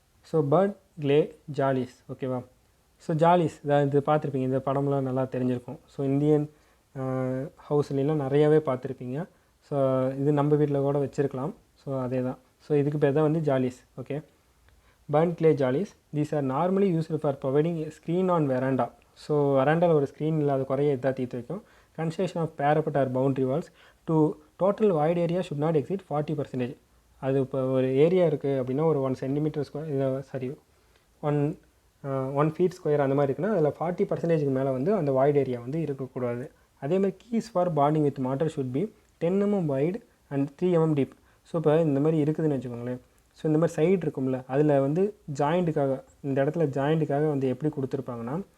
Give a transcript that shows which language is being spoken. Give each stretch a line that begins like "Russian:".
Tamil: So PERT clay ஜாலிஸ். ஓகேவா. So ஜாலிஸ் இது பார்த்துருப்பீங்க, இந்த படம்லாம் நல்லா தெரிஞ்சிருக்கும். ஸோ இந்தியன் ஹவுஸ்லாம் நிறையாவே பார்த்துருப்பீங்க. ஸோ இது நம்ம வீட்டில் கூட வச்சுருக்கலாம். ஸோ அதே தான். ஸோ இதுக்கு பேர் தான் வந்து ஜாலிஸ். Okay. burnt clay jollies.
English: These are normally used for providing a screen on veranda.
Tamil: So வராண்டாவில் ஒரு ஸ்க்ரீன் இல்லாத குறைய இதாக தீர்த்து வைக்கும்.
English: Construction of parapet or boundary walls to total void area should not exceed 40%.
Tamil: அது இப்போ ஒரு ஏரியா இருக்குது அப்படின்னா ஒரு 1 centimeter square, sorry 1 feet square அந்த மாதிரி இருக்குன்னா அதில் 40%க்கு மேலே வந்து அந்த வாய்ட் ஏரியா வந்து இருக்கக்கூடாது.
English: அதேமாதிரி keys for bonding with mortar should be 10 mm wide and 3 mm deep.
Tamil: So இப்போ இந்த மாதிரி இருக்குதுன்னு வச்சுக்கோங்களேன். ஸோ இந்த மாதிரி சைடு இருக்கும்ல, அதில் வந்து ஜாயிண்ட்டுக்காக, இந்த இடத்துல ஜாயிண்ட்டுக்காக வந்து எப்படி கொடுத்துருப்பாங்கன்னா